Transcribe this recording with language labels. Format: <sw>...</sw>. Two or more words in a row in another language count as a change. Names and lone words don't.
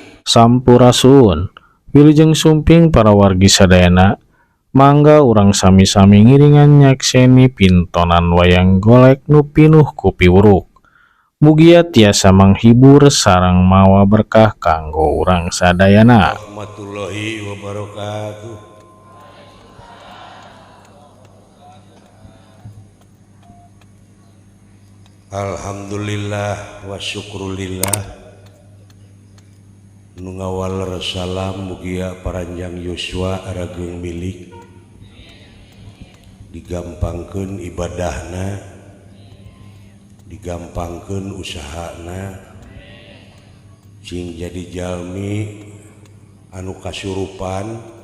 <su>sampurasun wilujeng sumping para wargi sadayana mangga urang sami-sami ngiringan nyakseni pintonan wayang golek nu pinuh ku piwuruk mugia tiasa menghibur sareng mawa berkah kanggo urang sadayana.</su> <ar>ورحمة الله وبركاته. الحمد لله والشكر لله</ar> <su>nu ngawal salam mugia paranjang yuswa arageung milik digampangkeun ibadahna digampangkeun usahana sing jadi jalmi anu kasurupan</su>